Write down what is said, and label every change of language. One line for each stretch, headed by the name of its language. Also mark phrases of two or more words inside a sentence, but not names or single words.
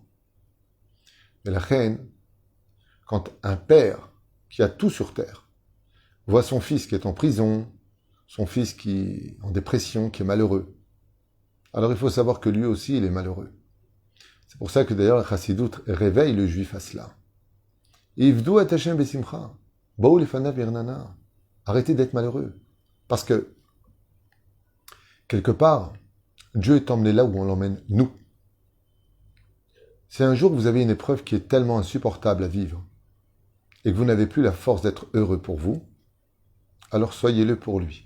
French: Mais la reine, quand un père qui a tout sur terre voit son fils qui est en prison, son fils qui est en dépression, qui est malheureux, alors il faut savoir que lui aussi, il est malheureux. C'est pour ça que d'ailleurs la Chassidut réveille le juif à cela.
Hebrew: עבדו את השם בשמחה. באו לפניו ברננה.
French: Arrêtez d'être malheureux. Parce que, quelque part, Dieu est emmené là où on l'emmène nous. Si un jour vous avez une épreuve qui est tellement insupportable à vivre, et que vous n'avez plus la force d'être heureux pour vous, alors soyez-le pour lui.